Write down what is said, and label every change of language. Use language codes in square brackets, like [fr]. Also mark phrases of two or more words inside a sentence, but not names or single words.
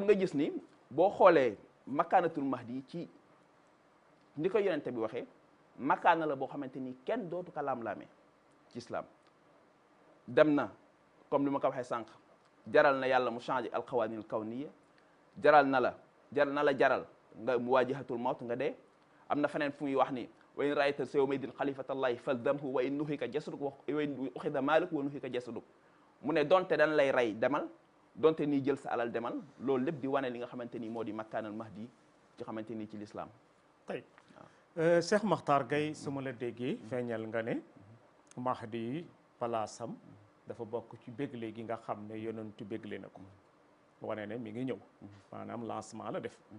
[wo] nga gis ni boo xoolee [ar] مكانة المهدي [wo] ci ni ko yonente bi waxee makkaana la boo xamante ni kenn dootu ko laam-laamee ci islam dem na comme li ma ko waxee sànq jaral na yàlla mu changé [ar] القوانين الكونية [wo] jaral na la jaral nga [ar] مواجهة الموت [wo] nga dee am na feneen fu muy wax ni [ar] وإن رأيت يومئذ خليفة الله فالزمه وإن نهك جسدك وإن أخذ مالك ونهك جسدك [wo] mu ne donte dañ lay rey demal donte nii jël sa alal demal loolu lépp di wane li nga xamante ni moo di [ar] مكانة المهدي [wo] ci xamante ni ci l'islam tey Cheikh Makhtar Gaye su ma la déggee feeñal nga ne mahdi yi palaasam dafa bokk ci bégle gi nga xam ne yonentu bégle na ko wane ne mi ngi ñëw maanaam lancement la def